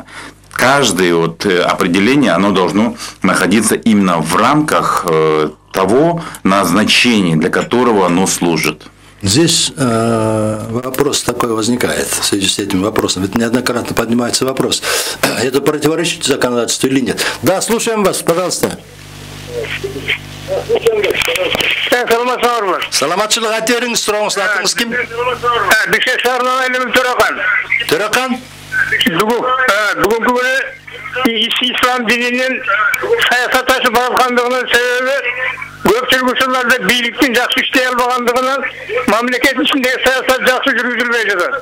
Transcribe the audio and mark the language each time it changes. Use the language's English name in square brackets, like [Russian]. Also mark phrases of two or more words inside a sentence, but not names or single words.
[Russian] Каждое определение, оно должно находиться именно в рамках того назначения, для которого оно служит. Здесь вопрос такой возникает в связи с этим вопросом. Ведь неоднократно поднимается вопрос, это противоречит законодательству или нет. Да, слушаем вас, пожалуйста. [Kyrgyz] Саламатчылык, айтериңиз, сурооңуз, атыңыз ким? Бишкек шаарынан Айлым Төрөкан. Төрөкан? Бүгүнкү күнү ислам дининин саясатташып бараткандыгынын себеби көпчүлүк учурларда бийликтин жакшы иштей албагандыгынан мамлекет ичиндеги саясат жакшы жүргүзүлбөй жатат.